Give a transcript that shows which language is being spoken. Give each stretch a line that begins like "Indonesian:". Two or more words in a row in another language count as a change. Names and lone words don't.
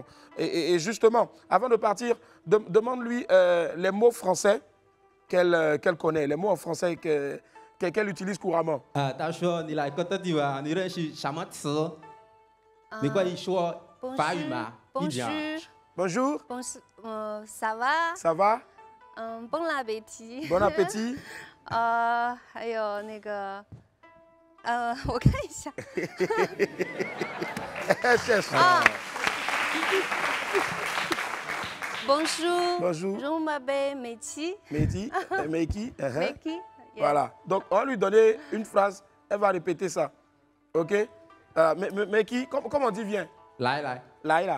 French: Et justement, avant de partir, demande-lui les mots français qu'elle connaît, les mots en français qu'elle utilise couramment. Bonjour. Ça va? Ça va? Bon appétit. Bon appétit.
Chinese: 还有那个，我看一下。
French: 啊 Bonjour. Je m'appelle Meiki. Meiki. Voilà. Donc, on va lui donner une phrase. Elle va répéter ça. OK? Meiki, comment on dit viens? Laila. Laila.